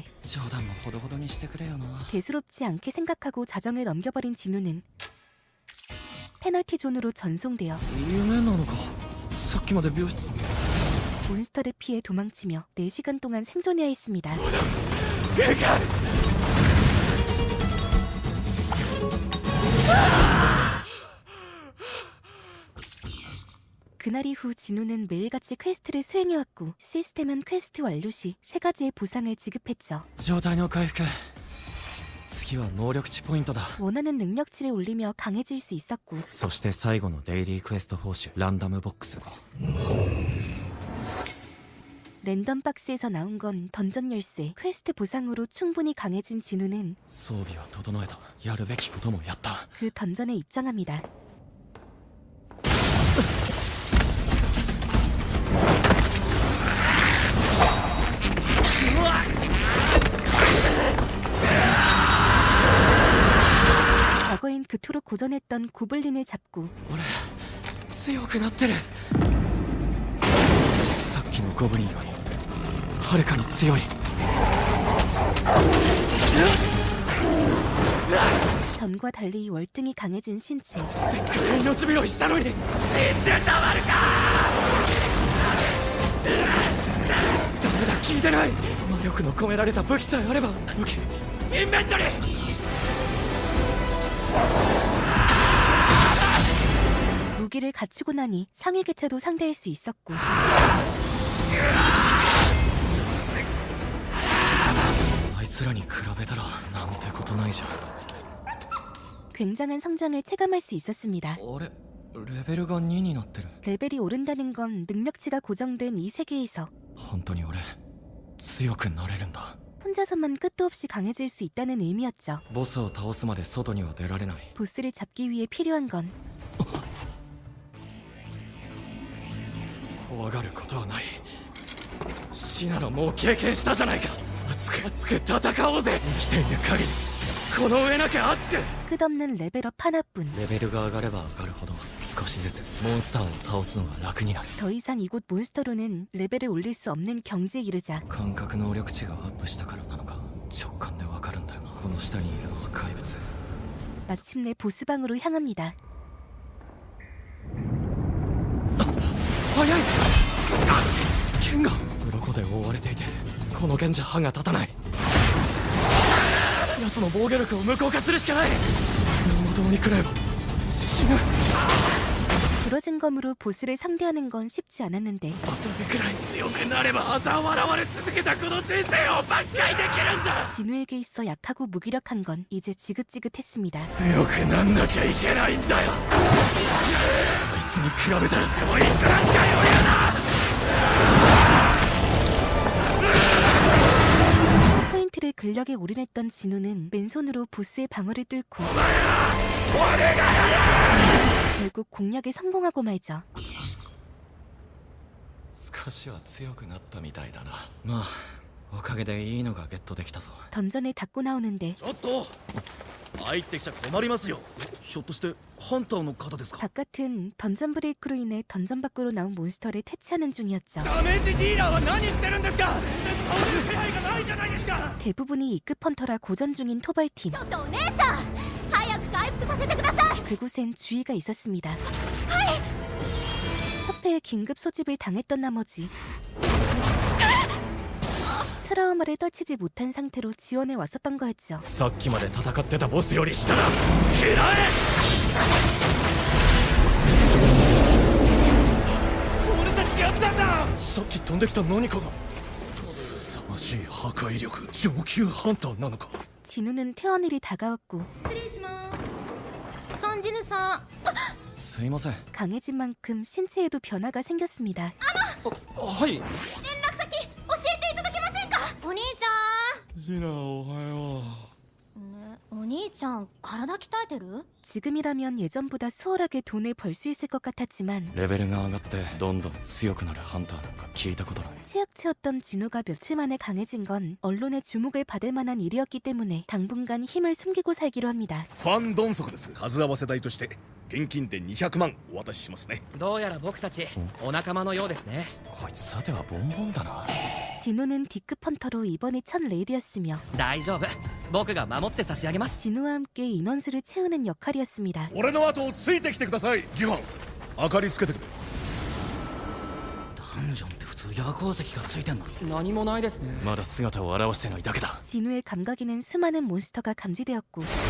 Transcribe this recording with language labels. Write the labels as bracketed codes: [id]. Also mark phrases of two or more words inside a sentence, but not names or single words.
[ja] 冗談もほどほどにしてくれよな。 [ko] 대수롭지 않게 생각하고 자정을 넘겨버린 진우는 페널티 존으로 전송되어 [ja] 夢なのか。さっきまで病室に。 [ko] 몬스터를 피해 도망치며 4시간 동안 생존해야 했습니다. 그날 이후 진우는 매일같이 퀘스트를 수행해왔고 시스템은 퀘스트 완료 시 3가지의 보상을 지급했죠. [ja] 状態の回復。次は能力値ポイントだ。 [ko] 원하는 능력치를 올리며 강해질 수 있었고 [ja] そして最後のデイリークエスト報酬ランダムボックス。 [ko] 랜덤 박스에서 나온 건 던전 열쇠, 퀘스트 보상으로 충분히 강해진 진우는 [ja] 装備は整えた。やるべきこともやった。 [ko] 그 던전에 입장합니다. 과거엔 그토록 고전했던 고블린을 잡고 [ja] 俺強くなってる。さっきのゴブリンよりはるかに強い。 [ko] 전과 달리 월등히 강해진 신체. [ja] せっかく命拾いしたのに死んでたまるか。ダメだ、聞いてない。魔力の込められた武器さえあれば。武器インベントリー。 [ko] 무기를 갖추고 나니 상위 개체도 상대할 수 있었고 굉장한 성장을 체감할 수 있었습니다. [ja] 俺レベルが2になってる。 [ko] 레벨이 오른다는 건 능력치가 고정된 이 세계에서 [ja] 本当に俺強くなれるんだ。 [ko] 혼자서만 끝도 없이 강해질 수 있다는 의미였죠. [ja] ボスを倒すまで外には出られない。 [ko] 보스를 잡기 위해 필요한 건 [ja] 怖がることはない。死なのもう経験したじゃないか。熱く熱く戦おうぜ。生きている限りこの上なく熱く。 [ko] 끝없는 레벨업 하나뿐. [ja] レベルが上がれば上がるほど少しずつモンスターを倒すのが楽になる。 [ko] 더 이상 이곳 몬스터로는 레벨을 올릴 수 없는 경지에 이르자 [ja] 感覚能力値がアップしたからなのか直感でわかるんだよな。この下にいるのは怪物。 [ko] 마침내 보스방으로 향합니다. [ja] 早い。剣が鱗で覆われていてこの剣じゃ歯が立たない。奴の防御力を無効化するしかない。まともに食らえば死ぬ。 [ko] 부러진 검으로 보스를 상대하는 건 쉽지 않았는데 [ja] どれくらい強くなれば嘲笑われ続けたこの人生を挽回できるんだ。 [ko] 진우에게 있어 약하고 무기력한 건 이제 지긋지긋했습니다. [ja] 強くなんなきゃいけないんだよ。あいつに比べたらこいつなんかよやな。 [ko] 포인트를 근력에 올인했던 진우는 맨손으로 보스의 방어를 뚫고 결국 공략에 성공하고 말죠. [ja] 少しは強くなったみたいだな。まあおかげでいいのがゲットできたぞ。 [ko] 던전을 닫고 나오는데 [ja] ちょっと入ってきちゃ困りますよ。ひょっとしてハンターの方ですか？ [ko] 바깥은 던전 브레이크로 인해 던전 밖으로 나온 몬스터를 퇴치하는 중이었죠. [ja] ダメージディーラーは何してるんですか。全然倒せる気配がないじゃないですか。 [ko] 대부분이 E급 헌터라 고전 중인 토벌팀. [ja] ちょっとお姉さん早く回復させてください。 [ko] 그곳엔 주의가 있었습니다. 협회에 긴급 소집을 당했던 나머지 트라우마를 떨치지 못한 상태로 지원해 왔었던 거였죠. [ja] さっきまで戦ってたボスよりしたら食らえ。俺たちやったんだ。さっき飛んできた何かが凄まじい破壊力。上級ハンターなのか。 [ko] 진우는 퇴원일이 다가왔고 [ja] 失礼しますソンジヌさん。すいません。 [ko] 강해진 만큼 신체에도 변화가 생겼습니다. [ja] はい。連絡先教えていただけませんか。お兄ちゃん。ジナおはよね、お兄ちゃん体鍛えてる？ [ko] 지금이라면 예전보다 수월하게 돈을 벌 수 있을 것 같았지만 [ja] レベルが上がってどんどん強くなるハンターなんか聞いたことない。 [ko] 최악체였던 진우가 며칠 만에 강해진 건 언론의 주목을 받을 만한 일이었기 때문에 당분간 힘을 숨기고 살기로 합니다. [ja] ファンドンソクです。数合わせ代として現金で200万お渡ししますね。どうやら僕たちお仲間のようですね。こいつさてはボンボンだな。 [ko] 진우는 D급 헌터로 이번이 첫 레이드였으며 [ja] 大丈夫、僕が守って差し上げます。 [ko] 진우와 함께 인원수를 채우는 역할이었습니다. [ja] 俺の後をついてきてください。ギファン、明かりつけてくれ。ダンジョンって普通夜光石がついてんのに。何もないですね。まだ姿を現してないだけだ。 [ko] 진우의 감각에는 수많은 몬스터가 감지되었고